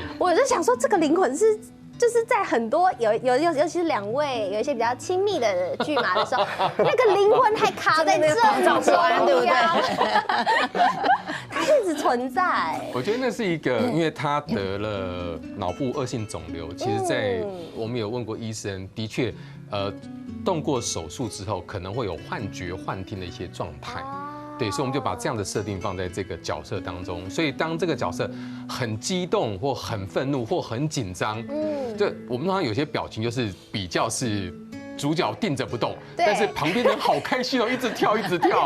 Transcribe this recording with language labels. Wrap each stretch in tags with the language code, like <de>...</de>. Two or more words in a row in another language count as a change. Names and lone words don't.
<zh>我就想說這個靈魂是就是在很多尤其是兩位有一些比較親密的劇碼的時候，那個靈魂還卡在這中，對不對？它一直存在。我覺得那是一個，因為他得了腦部惡性腫瘤，其實在我們有問過醫生，的確， 动过手术之后，可能会有幻觉、幻听的一些状态。对，所以我们就把这样的设定放在这个角色当中。所以当这个角色很激动或很愤怒或很紧张，就我们通常有些表情就是比较是主角定着不动，但是旁边人好开心哦，一直跳一直跳。</zh>